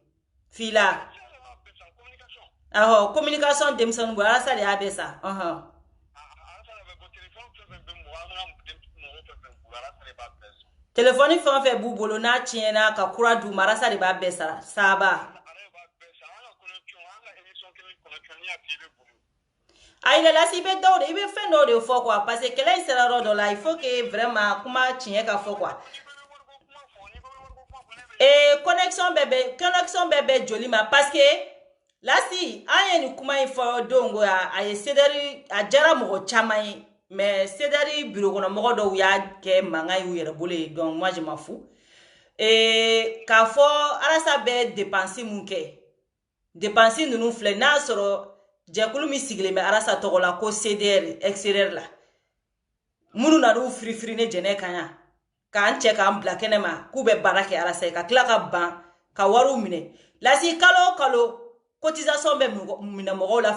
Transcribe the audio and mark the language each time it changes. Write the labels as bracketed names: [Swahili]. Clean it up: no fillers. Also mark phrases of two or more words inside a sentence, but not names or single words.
[Bambara] Fila. Communication denmisɛnninw bolo Arasa de y'a bɛɛ san. Téléphone fɛn o fɛn b'u bolo n'a tiɲɛna ka kura d'u ma Arasa de b'a bɛɛ sara. Saba. [French] Aïe là si [Bambara] bɛ dɔw de i bɛ fɛn dɔw de fɔ quoi [French] parce que [Bambara] kɛlɛ in sera yɔrɔ dɔ la [French] il faut que vraiment [Bambara] kuma tiɲɛ ka fɔ quoi. Connexion bɛɛ joli ma [French] parce que là si [Bambara] an ye ni kuma in fɔ don ko a ye CDR a jara mɔgɔ caman ye mais CDR bureau kɔnɔ mɔgɔ dɔw y'a kɛ mankan y'u yɛrɛ bolo ye [French] donc moi je m'en fous. [Bambara] K'a fɔ Arasa bɛ dépense mun kɛ dépense ninnu filɛ n'a sɔrɔ jɛkulu min sigilen bɛ Arasa tɔgɔ la ko CDR extérieur la minnu na n'u firifiri ne jɛnɛ kan yan k'an cɛ k'an bila kɛnɛ ma k'u bɛ baara kɛ Arasa ye ka tila ka ban ka wariw minɛ lasi kalo kalo cotisation bɛ minɛ mɔgɔw la